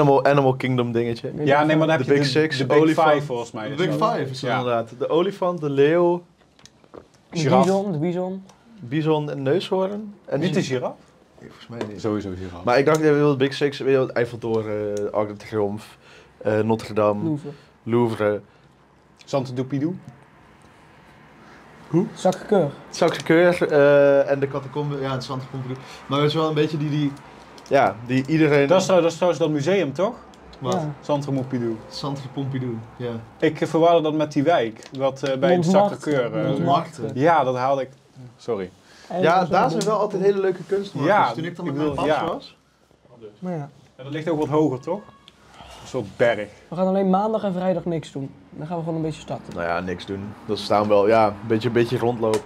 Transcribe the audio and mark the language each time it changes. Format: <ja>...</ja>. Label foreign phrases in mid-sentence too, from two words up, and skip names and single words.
<nl>Animal Kingdom dingetje? Ja, nee, maar dan heb De je Big Six, de Big olifant. Five volgens mij. De is Big dat. Five is dat Ja. inderdaad. De olifant, de leeuw, De Giraf. bison, de bison. bison en neushoorn. En Niet de giraf? Nee, volgens mij niet. Sowieso giraf. Maar ik dacht, je wilde de Big Six, weet je wel, Eiffeltoren, Arc de Triomphe, Notre Dame, Louvre. Louvre, Santo Doupidou? Sacré-Cœur. Sacré-Cœur en de catacombe, ja, het Centre Pompidou. Maar het is wel een beetje die iedereen... Dat is trouwens dat museum, toch? Wat? Ja. Centre Pompidou. Centre Pompidou, ja. Ik verwarde dat met die wijk, wat bij het Montmartre. Sacré-Cœur... Montmartre. ja, dat haalde ik... Sorry. Ja, daar zijn wel altijd hele leuke kunstmakers. Ja, Toen ik dan ik met mijn bedoel, paps ja. was. Maar ja, En dat ligt ook wat hoger, toch? Een soort berg. we gaan alleen maandag en vrijdag niks doen. Dan gaan we gewoon een beetje starten. Nou ja, niks doen. Dat staan wel, ja, een beetje rondlopen.</nl>